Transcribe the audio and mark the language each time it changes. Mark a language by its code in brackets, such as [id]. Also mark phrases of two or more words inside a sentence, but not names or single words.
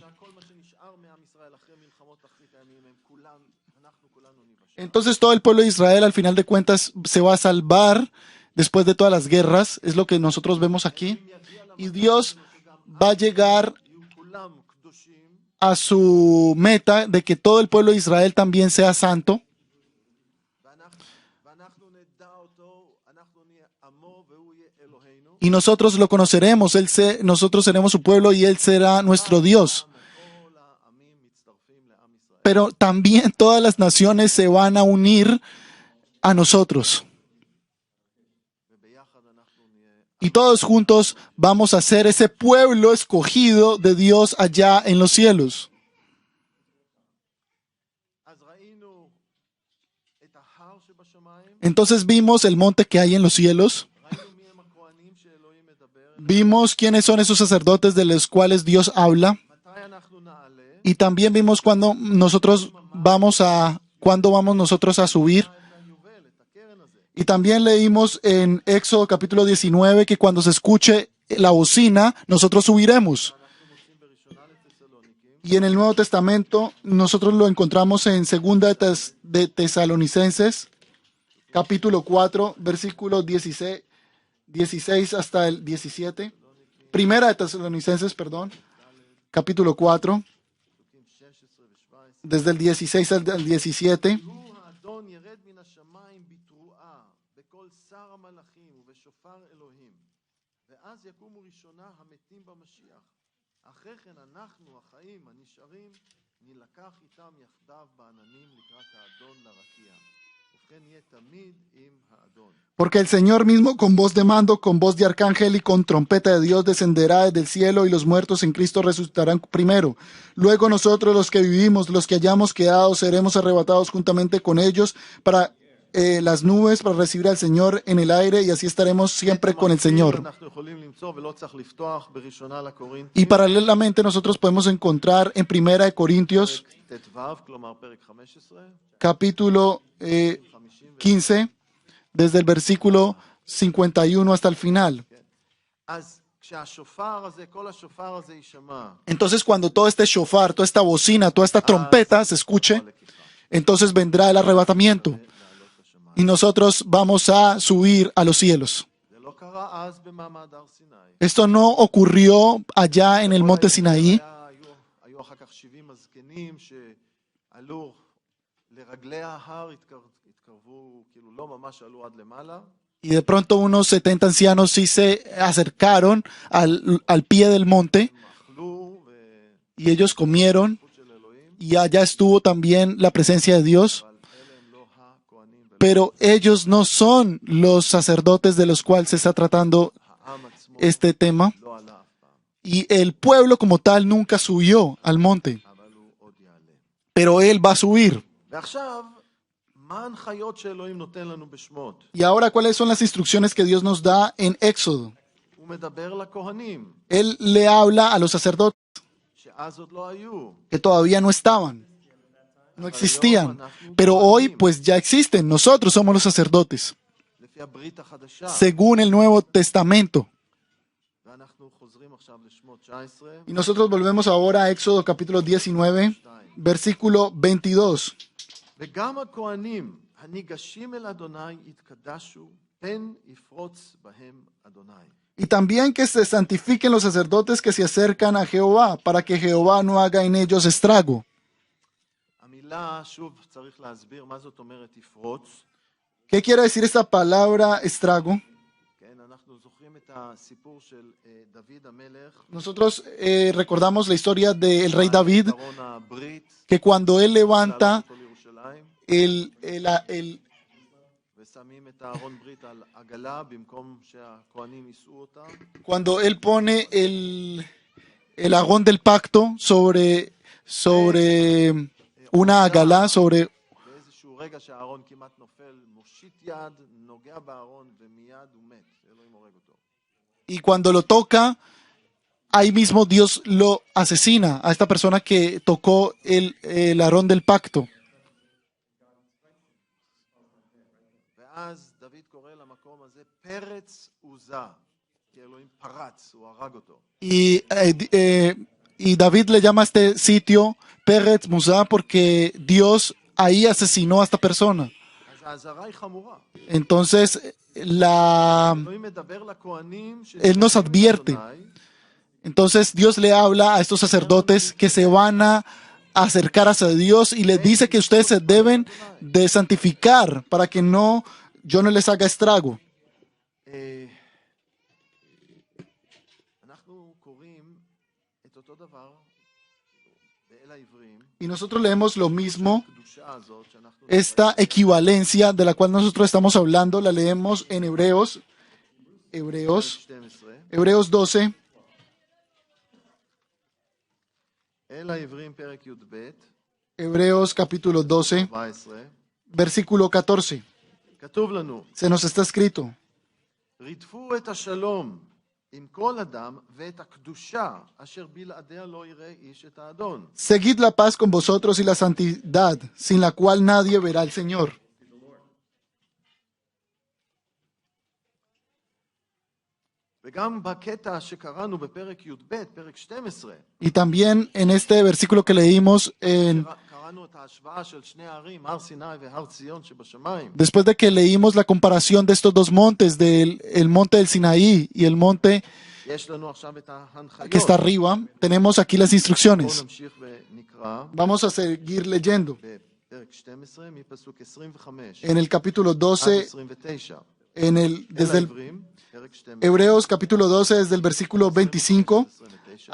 [he] כל מה שנשאר מעם ישראל אחרי מלחמות אחרית הימים, הם כולם, אנחנו כולנו ניוושע. [es] Entonces todo el pueblo de Israel al final de cuentas se va a salvar después de todas las guerras, es lo que nosotros vemos aquí, y Dios va a llegar [he] יהיו כולם קדושים, [es] a su meta de que todo el pueblo de Israel también sea santo, [he] ואנחנו נדע אותו, אנחנו נהיה עמו והוא יהיה אלוהינו. [es] y nosotros lo conoceremos, nosotros seremos su pueblo y Él será nuestro Dios. [he] כל העמים מצטרפים לעם ישראל. [es] Pero también todas las naciones se van a unir a nosotros. [he] וביחד אנחנו נהיה. [es] Y todos juntos vamos a ser ese pueblo escogido de Dios allá en los cielos. [he] אז ראינו את ההר שבשמיים, [es] Entonces vimos el monte que hay en los cielos. [he] ראינו מי הם הכהנים שאלוהים מדבר. [es] Vimos quiénes son esos sacerdotes de los cuales Dios habla. [he] מתי אנחנו נעלה? [es] Y también vimos cuándo vamos nosotros a subir. [he] את היובל, את הקרן הזה. [es] Y también leímos en Éxodo capítulo 19 que cuando se escuche la bocina, nosotros subiremos. [he] אנחנו מוצאים בראשונה לתסלוניקים, [es] Y en el Nuevo Testamento nosotros lo encontramos en Segunda de Tesalonicenses, capítulo 4, versículos 16 hasta el 17. Primera de Tesalonicenses, perdón, capítulo 4, [he] פסוקים 16 ו-17. [es] desde el 16 al 17. [he] הוא האדון ירד מן השמיים בתרועה, בקול שר המלאכים ובשופר אלוהים. ואז יקומו ראשונה המתים במשיח. אחרי כן אנחנו, החיים, הנשארים, נלקח איתם יחדיו בעננים לקראת האדון לרקיע. ובכן יהיה תמיד עם האדון. [es] Porque el Señor mismo con voz de mando, con voz de arcángel y con trompeta de Dios descenderá desde el cielo y los muertos en Cristo resucitarán primero. Luego nosotros los que vivimos, los que hayamos quedado, seremos arrebatados juntamente con ellos para las nubes para recibir al Señor en el aire y así estaremos siempre con el Señor. [he] אנחנו יכולים למצוא ולא צריך לפתוח בראשונה לקורינתים. [es] Y paralelamente nosotros podemos encontrar en Primera de Corintios, [he] ט"ו, כלומר פרק 15, [es] capítulo 15, desde el versículo 51 hasta el final. [he] אז כשהשופר הזה, כל השופר הזה יישמע, [es] Entonces cuando todo este shofar, toda esta bocina, toda esta trompeta se escuche, entonces vendrá el arrebatamiento y nosotros vamos a subir a los cielos. [he] זה לא קרה אז במעמד הר סיני. [es] Esto no ocurrió allá en el monte Sinaí. [he] היו אחר כך 70 הזקנים שעלו לרגלי ההר, התקרבו, כאילו לא ממש עלו עד למעלה. [es] Y de pronto unos 70 ancianos sí se acercaron al pie del monte [he] אכלו [es] y ellos comieron [he] וחוץ של אלוהים, [es] y allá estuvo también la presencia de Dios. [he] אבל אלה הם לא הכהנים, [es] Pero ellos no son los sacerdotes de los cuales se está tratando [he] העם עצמו [es] este tema. [he] לא עלה אף פעם, [es] Y el pueblo como tal nunca subió al monte, [he] אבל הוא עוד יעלה. [es] pero él va a subir. [he] ועכשיו, מה ההנחיות שאלוהים נותן לנו בשמות? [es] Y ahora, ¿cuáles son las instrucciones que Dios nos da en Éxodo? [he] הוא מדבר לכהנים, [es] Él le habla a los sacerdotes [he] שאז עוד לא היו. [es] que todavía no estaban, no existían, pero hoy pues ya existen. Nosotros somos los sacerdotes, [he] לפי הברית החדשה. [es] según el Nuevo Testamento. [he] ואנחנו חוזרים עכשיו לשמות 19, [es] Y nosotros volvemos ahora a Éxodo capítulo 19, versículo 22. [he] וגם הכהנים הניגשים אל אדוני יתקדשו, פן יפרוץ בהם אדוני. [es] Y también que se santifiquen los sacerdotes que se acercan a Jehová, para que Jehová no haga en ellos estrago. [he] המילה, שוב צריך להסביר מה זאת אומרת יפרוץ. [es] ¿Qué quiere decir esta palabra estrago? [he] כן, אנחנו זוכרים את הסיפור של דוד המלך, [es] Nosotros recordamos la historia del rey David, [he] ארון הברית, [es] que cuando él levanta [he] אותו לירושלים, [es] el [he] ושמים את הארון ברית על עגלה במקום שהכהנים יישאו אותה. [es] cuando él pone el agón del pacto sobre una agalá, sobre, [he] באיזשהו רגע שהארון כמעט נופל, מושיט יד, נוגע בארון ומיד הוא מת, אלוהים הורג אותו. [es] y cuando lo toca, ahí mismo Dios lo asesina a esta persona que tocó el agón del pacto. [he] ואז דוד קורא למקום הזה פרץ עוזה, כי אלוהים פרץ, הוא הרג אותו. [es] Y David le llama a este sitio Peretz Musá porque Dios ahí asesinó a esta persona. [he] אז האזהרה היא חמורה. [es] Entonces, [he] אלוהים מדבר לכהנים [es] Él nos advierte. Entonces Dios le habla a estos sacerdotes que se van a acercar hacia Dios y les dice que ustedes se deben de santificar para que yo no les haga estrago. [he] אנחנו קוראים את אותו דבר באל העברים, [es] Y nosotros leemos lo mismo, [he] הקדושה הזאת שאנחנו [es] esta equivalencia de la cual nosotros estamos hablando, la leemos en Hebreos 12, [he] אל העברים פרק י"ב, Hebreos capítulo 12, 14, [es] versículo 14. [he] כתוב לנו, [es] Se nos está escrito: [he] רדפו את השלום עם כל אדם ואת הקדושה אשר בלעדיה לא יראה איש את האדון. [es] Seguid la paz con vosotros y la santidad, sin la cual nadie verá al Señor. [he] וגם בקטע שקראנו בפרק י"ב, פרק 12, [es] Y también en este versículo que leímos, [he] קראנו את ההשוואה של שני הערים, הר סיני והר ציון שבשמיים. [es] después de que leímos la comparación de estos dos montes, el monte del Sinaí y el monte [he] יש לנו עכשיו את ההנחיות. [es] que está arriba, tenemos aquí las [he] בואו [es] instrucciones. [he] נמשיך ונקרא [es] Vamos a seguir leyendo. [he] בפרק 12 מפסוק 25 [es] En el capítulo [he] עד 12, 29. [es] desde el [he] העברים, פרק 12, [es] Hebreos capítulo 12, desde el versículo 25 29.